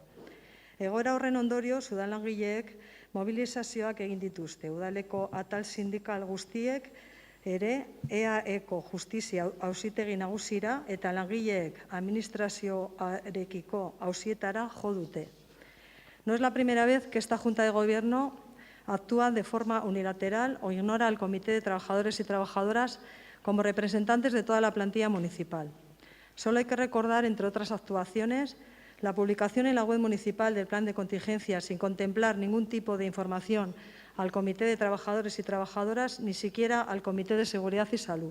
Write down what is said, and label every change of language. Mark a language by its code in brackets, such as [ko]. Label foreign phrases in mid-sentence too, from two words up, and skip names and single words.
[eu] Egoera horren ondorio, udallangileek mobilizazioak egin dituzte. Udaleko atal sindikal guztiek ere EAEko justizia auzitegi nagusira eta langileek administrazioarekiko auzietara jo dute. [es] No es la primera vez que esta Junta de Gobierno actúa de forma unilateral o ignora al Comité de Trabajadores y Trabajadoras como representantes de toda la plantilla municipal. Solo hay que recordar, entre otras actuaciones, la publicación en la web municipal del plan de contingencia sin contemplar ningún tipo de información al Comité de Trabajadores y Trabajadoras, ni siquiera al Comité de Seguridad y Salud.